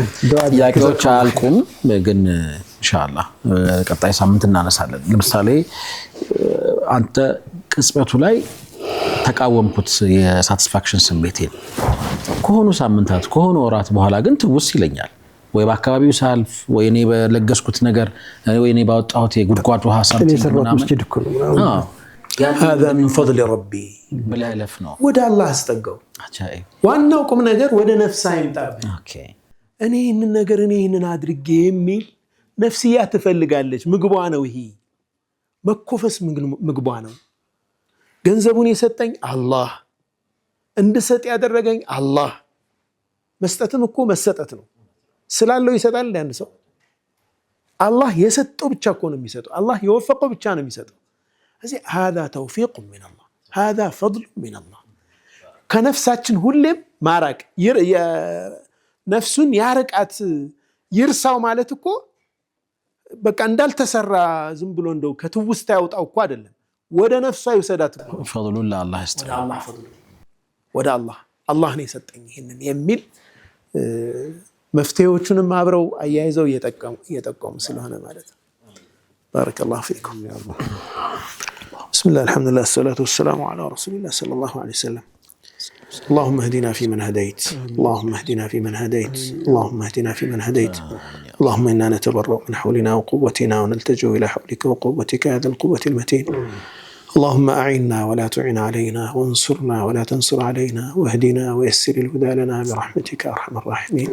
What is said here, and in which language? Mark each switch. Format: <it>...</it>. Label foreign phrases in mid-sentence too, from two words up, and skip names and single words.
<am>ጥያቄዎች አያልቁም፣ ግን ኢንሻአላህ ቀጣይ ሳምንት እናነሳለን። ለምሳሌ አንተ ቅጽበቱ ላይ ተቃወምኩት የሳቲስፋክሽን ስሜቴን ከሆኑ ሳምንታት ከሆኑ ወራት በኋላ ግን ትውስ ይለኛል። ወይ በአካባቢው ሳልፍ ወይ እኔ በለገስኩት ነገር ወይ እኔ ባወጣሁት የጉድጓድ ውሃ ሳምንት ምናምን</am> <ar>هذا من فضل ربي</ar> <am>ብለህ ለፍ ነው ወደ አላህ አስጠጋው። ዋናው ቁም ነገር ወደ ነፍስ አይምጣብህ። እኔ ይህንን አድርጌ የሚል ነፍስያ ትፈልጋለች። ምግቧ ነው ይሄ መኮፈስ፣ ምግቧ ነው። ገንዘቡን የሰጠኝ አላህ፣ እንድሰጥ ያደረገኝ አላህ። መስጠትም እኮ መሰጠት ነው። ስላለው ይሰጣል እንደ ሰው። አላህ የሰጠው ብቻ እኮ ነው የሚሰጠው። አላህ የወፈቀው ብቻ ነው የሚሰጠው። እዚህ</am> <ar>هذا توفيق من الله هذا فضل من الله።</ar> <am>ከነፍሳችን ሁሌም ማራቅ ነፍሱን ያርቃት ይርሳው ማለት እኮ በቃ እንዳልተሰራ ዝም ብሎ እንደው ከትውስታ ያውጣው እኮ አይደለም። ወደ ነፍሷ ይወሰዳት እኮ ፈضሉን ለአላህ ይስጥልኝ። ወደ አላህ ነው የሰጠኝ ይሄንን የሚል መፍትሄዎቹንም አብረው አያይዘው እየጠቀሙ ስለሆነ ማለት ነው።</am> <ar>بارك الله فيكم። بسم الله الحمد لله والصلاة والسلام على رسول الله صلى الله عليه وسلم። اللهم اهدنا فيمن هديت اللهم اهدنا فيمن هديت اللهم اهدنا فيمن هديت اللهم إنا نتبرأ من حولنا وقوتنا ونلتجئ إلى حولك وقوتك هذا القوة المتين. اللهم أعنا ولا تعن علينا وانصرنا ولا تنصر علينا واهدنا ويسر الهدى لنا برحمتك أرحم الراحمين.</ar>